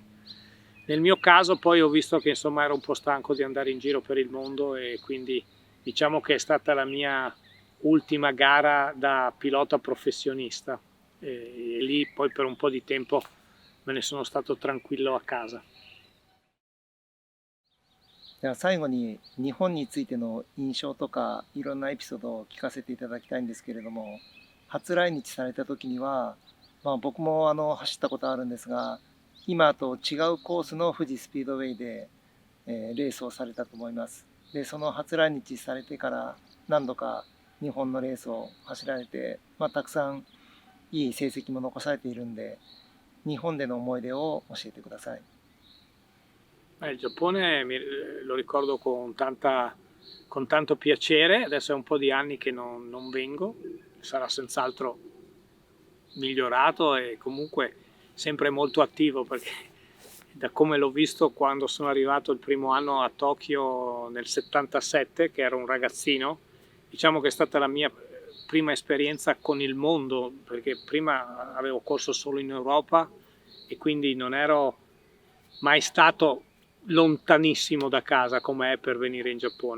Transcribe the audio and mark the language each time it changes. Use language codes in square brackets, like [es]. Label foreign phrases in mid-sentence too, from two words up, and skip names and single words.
[it] Nel mio caso poi ho visto che insomma ero un po' stanco di andare in giro per il mondo e quindi diciamo che è stata la mia ultima gara da pilota professionista e lì poi per un po' di tempo me ne sono stato tranquillo a casa. [ja] では最後に日本についての印象とかいろんなエピソードを聞かせていただきたいんですけれども、初来日された時には、僕も走ったことあるんですが、今と違うコースの富士スピードウェイで、レースをされたと思います。で、その初来日されてから何度か日本のレースを走られて、たくさんいい成績も残されているんで、日本での思い出を教えてください。 [it] Il Giappone lo ricordo con tanto piacere, adesso è un po' di anni che non vengo, sarà senz'altro migliorato e comunque sempre molto attivo perché da come l'ho visto quando sono arrivato il primo anno a Tokyo nel 77, che ero un ragazzino, diciamo che è stata la mia prima esperienza con il mondo, perché prima avevo corso solo in Europa e quindi non ero mai stato lontanissimo da casa come è per venire in Giappone.